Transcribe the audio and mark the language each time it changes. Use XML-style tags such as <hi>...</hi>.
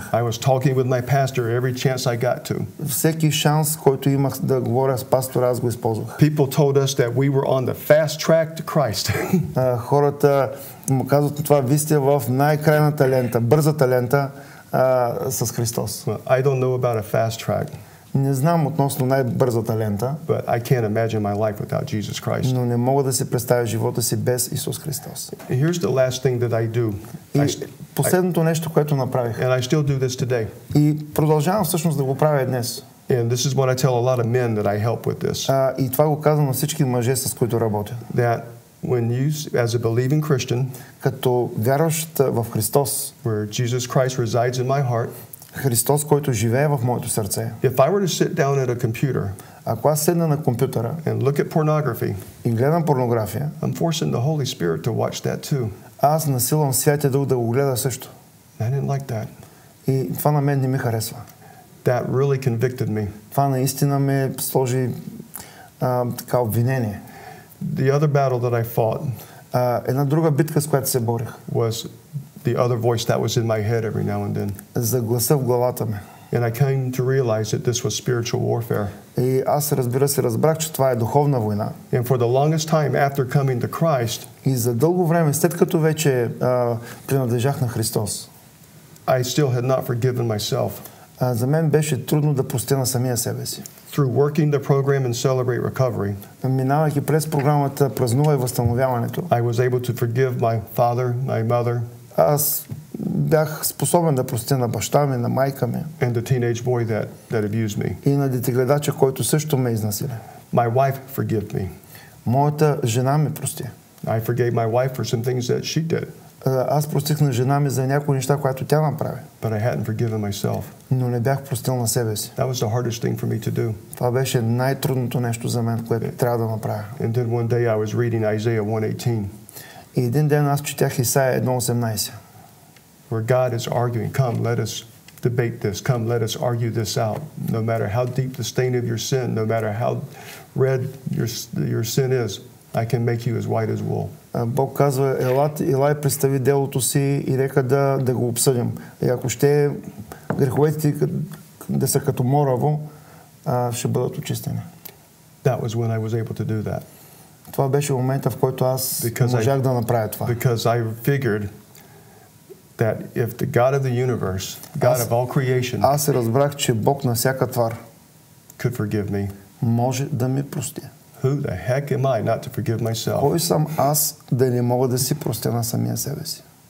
<en>I was talking with my pastor every chance I got to.</en> <bg>Всеки шанс, който имах да говоря с пастора, аз го използвах.</bg> <en>People told us that we were on the fast track to Christ.</en> <bg>Хората му казват това, вие сте в най-крайната лента, бързата лента с Христос.</bg> <en>I don't know about a fast track.</en> <bg>Не знам относно най-бързата лента,</bg> <en>but I can't imagine my life without Jesus Christ.</en> <bg>Но не мога да си представя живота си без Исус Христос.</bg> <en>Here's the last thing that I do.</en> <bg>И последното нещо, което направих.</bg> <en>And I still do this today.</en> <bg>И продължавам всъщност да го правя и днес.</bg> <en>And this is what I tell a lot of men that I help with this.</en> <bg>И това го казвам на всички мъже, с които работя.</bg> <en>That when you, as a believing Christian,</en> <bg>като вярващ в Христос,</bg> <en>where Jesus Christ resides in my heart,</en> <bg>Христос, който живее в моето сърце.</bg> <en>If I were to sit down at a computer,</en> <bg>ако аз седна на компютъра</bg> <en>and look at pornography,</en> <bg>и гледам порнография,</bg> <en>I'm forcing the Holy Spirit to watch that too.</en> <bg>Аз насилвам Святия Дух да го гледа също.</bg> <en>I didn't like that.</en> <bg>И това на мен не ми харесва.</bg> <en>That really convicted me.</en> <bg>Това наистина ме сложи така обвинение.</bg> <en>The other battle that I fought,</en> <bg>една друга битка, с която се борих,</bg> <en>was the other voice that was in my head every now and then.</en> <bg>За гласа в главата ми.</bg> <en>And I came to realize that this was spiritual warfare.</en> <bg>И аз разбрах, че това е духовна война.</bg> <en>And for the longest time after coming to Christ,</en> <bg>и за дълго време, след като вече принадлежах на Христос,</bg> <en>I still had not forgiven myself.</en> <bg>За мен беше трудно да простя на самия себе си.</bg> <en>Through working the program and Celebrate Recovery,</en> <bg>минавайки през програмата Празнувай възстановяването,</bg> <en>I was able to forgive my father, my mother,</en> <bg>аз бях способен да простя на баща ми, на майка ми,</bg> <en>and the teenage boy that abused me.</en> <bg>И на детегледача, който също ме изнасили.</bg> <en>My wife forgave me.</en> <bg>Моята жена ми прости.</bg> <en>I forgave my wife for some things that she did.</en> <bg>Аз простих на жена ми за някои неща, които тя направи.</bg> <en>But I hadn't forgiven myself.</en> <bg>Но не бях простил на себе си.</bg> <en>That was the hardest thing for me to do.</en> <bg>Това беше най-трудното нещо за мен, което трябва да направя.</bg> <en>And then one day I was reading Isaiah 1:18.</en> <bg>И един ден аз четях Исаия 1:18.</bg> <en>Where God is arguing, come, let us debate this. Come, let us argue this out. No matter how deep the stain of your sin, no matter how red your sin is, I can make you as white as wool.</en> <bg>Бог казва, елай представи делото си и нека да го обсъдим. И ако ще греховете ти да са като мораво, ще бъдат очистени.</bg> <en>That was when I was able to do that.</en> <bg>Това беше момента, в който аз можах да направя това.</bg> <en>Because I figured that if the God of the universe, God of all creation,</en> <bg>аз разбрах, че Бог на всяка твар</bg> <en>could forgive me,</en> <bg>може да ми прости.</bg> <en>Who the heck am I not to forgive myself?</en> <bg>Кой съм аз да не мога да си простя на самия себе си?</bg>